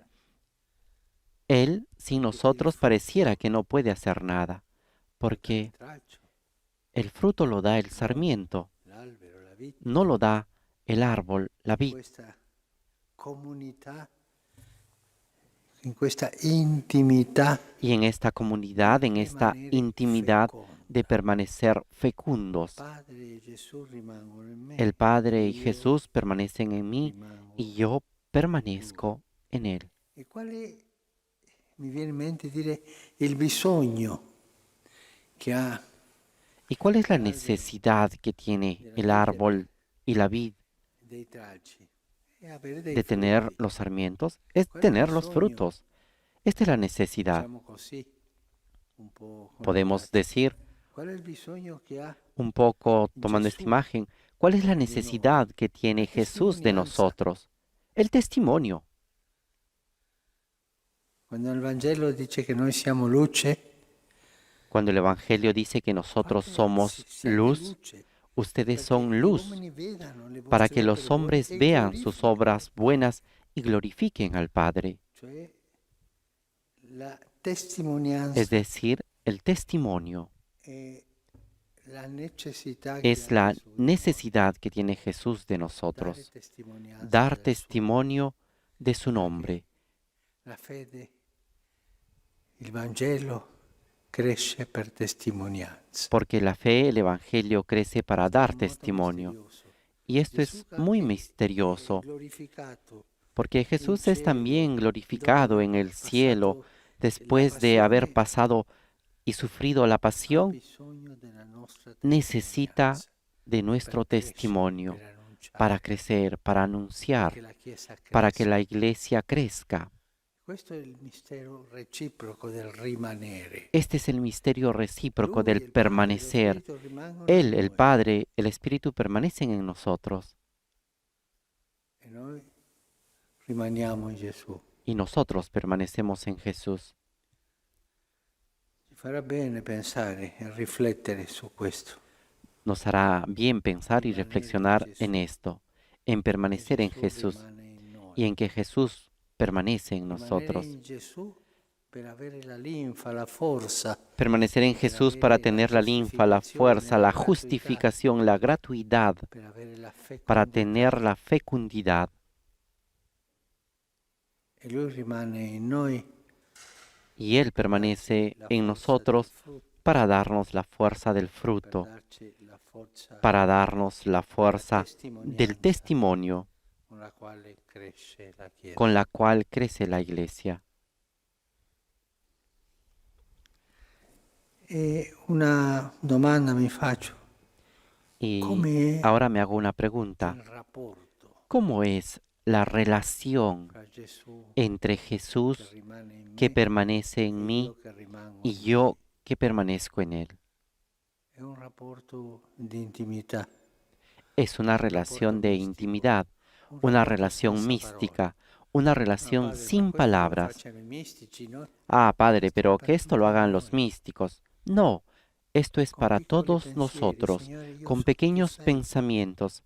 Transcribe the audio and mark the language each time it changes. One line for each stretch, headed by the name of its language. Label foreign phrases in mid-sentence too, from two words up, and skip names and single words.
Spanish: Él sin
Italian: Perché il
Spanish: nosotros
Italian: frutto
Spanish: pareciera que no puede hacer nada,
Italian: dà il
Spanish: porque
Italian: tralcio,
Spanish: el fruto lo da el no sarmiento,
Italian: l'albero, la vite.
Spanish: no lo da el árbol, la vid.
Italian: Questa comunità, in questa intimità,
Spanish: Y en esta comunidad, en esta
Italian: rimanere
Spanish: intimidad
Italian: feconda.
Spanish: de permanecer fecundos,
Italian: Padre e Gesù rimangono in me.
Spanish: el Padre y
Italian: io
Spanish: Jesús permanecen en mí
Italian: rimango
Spanish: y yo permanezco en Él.
Italian: E quale mi viene in mente dire il bisogno che ha
Spanish: ¿Y cuál es la necesidad que tiene el árbol y la vid
Italian: dei tralci? È avere dei
Spanish: de tener
Italian: frutti,
Spanish: los sarmientos? Es
Italian: Quello
Spanish: tener los
Italian: bisogno.
Spanish: frutos. Esta es la necesidad.
Italian: diciamo così, un po'
Spanish: Podemos
Italian: connotati.
Spanish: decir,
Italian: Qual è il bisogno che ha
Spanish: un poco tomando esta Jesús imagen, ¿cuál es la
Italian: de noi?
Spanish: necesidad que tiene
Italian: La
Spanish: Jesús de
Italian: testimonianza.
Spanish: nosotros? El testimonio.
Italian: Quando il Vangelo dice che noi siamo luce,
Spanish: Cuando el Evangelio dice que nosotros
Italian: fate-
Spanish: somos
Italian: siate
Spanish: luz,
Italian: luce,
Spanish: ustedes
Italian: perché
Spanish: son
Italian: gli
Spanish: luz,
Italian: uomini vedano le
Spanish: para
Italian: vostre
Spanish: que los
Italian: opere buone
Spanish: hombres
Italian: e
Spanish: vean sus
Italian: glorifichino.
Spanish: obras buenas y glorifiquen al Padre.
Italian: Cioè la testimonianza
Spanish: Es decir, el testimonio
Italian: è la necessità che
Spanish: es
Italian: ha
Spanish: la
Italian: Gesù di noi.
Spanish: necesidad que tiene Jesús de
Italian: Dare
Spanish: nosotros,
Italian: testimonianza
Spanish: dar
Italian: del suo
Spanish: testimonio de su nombre,
Italian: La fede, il Vangelo cresce per testimonianza.
Spanish: porque la fe, el Evangelio crece para dar
Italian: Molto
Spanish: testimonio.
Italian: misterioso.
Spanish: Y esto
Italian: Gesù
Spanish: es
Italian: anche
Spanish: muy
Italian: è
Spanish: misterioso,
Italian: glorificato
Spanish: porque Jesús es
Italian: cielo,
Spanish: también glorificado
Italian: dopo
Spanish: en el
Italian: aver
Spanish: cielo
Italian: passato
Spanish: después de
Italian: la
Spanish: haber
Italian: passione,
Spanish: pasado y sufrido la
Italian: ha
Spanish: pasión,
Italian: bisogno della nostra
Spanish: necesita
Italian: testimonianza
Spanish: de nuestro
Italian: per crescere,
Spanish: testimonio
Italian: per annunciare,
Spanish: para crecer, para
Italian: perché
Spanish: anunciar,
Italian: la Chiesa
Spanish: para que
Italian: cresca.
Spanish: la iglesia crezca.
Italian: Questo è il mistero reciproco del rimanere.
Spanish: Este es el misterio recíproco
Italian: Lui,
Spanish: del
Italian: il Padre, lo
Spanish: permanecer.
Italian: Spirito rimangono
Spanish: Él,
Italian: in
Spanish: el
Italian: noi
Spanish: Padre, el Espíritu permanecen en nosotros
Italian: e noi rimaniamo in Gesù.
Spanish: y nosotros permanecemos en Jesús.
Italian: Ci farà bene pensare e riflettere su questo.
Spanish: Nos hará bien pensar y
Italian: Rimanere in
Spanish: reflexionar
Italian: Gesù.
Spanish: en esto, en permanecer en
Italian: Gesù
Spanish: Jesús
Italian: rimane in noi.
Spanish: y en que Jesús permanece en
Italian: Rimanere
Spanish: nosotros.
Italian: in Gesù per avere la linfa, la forza,
Spanish: Permanecer en
Italian: per
Spanish: Jesús para
Italian: avere la
Spanish: tener la linfa, la
Italian: giustificazione,
Spanish: fuerza,
Italian: la
Spanish: la
Italian: gratuità,
Spanish: justificación, la gratuidad,
Italian: per avere la
Spanish: para
Italian: fecondità.
Spanish: tener la fecundidad.
Italian: E Lui rimane in noi
Spanish: Y Él
Italian: per darci
Spanish: permanece
Italian: la
Spanish: en
Italian: forza
Spanish: nosotros
Italian: del frutto,
Spanish: para darnos la fuerza del
Italian: per
Spanish: fruto,
Italian: darci la forza
Spanish: para darnos la fuerza del
Italian: testimonianza
Spanish: testimonio
Italian: con la quale cresce la Chiesa.
Spanish: con la cual crece la Iglesia.
Italian: E una domanda mi faccio,
Spanish: Y
Italian: come
Spanish: ahora me hago una pregunta.
Italian: il rapporto
Spanish: ¿Cómo es la relación
Italian: tra Gesù
Spanish: entre
Italian: che
Spanish: Jesús
Italian: rimane in
Spanish: que
Italian: me
Spanish: permanece
Italian: e
Spanish: en mí
Italian: io che rimango
Spanish: y
Italian: in
Spanish: yo
Italian: Lui?
Spanish: que permanezco en Él?
Italian: È un rapporto di intimità,
Spanish: Es una relación de intimidad, una relación mística, una relación sin palabras. Ah, Padre, pero que esto lo hagan los místicos. No, esto es para todos nosotros, con pequeños pensamientos.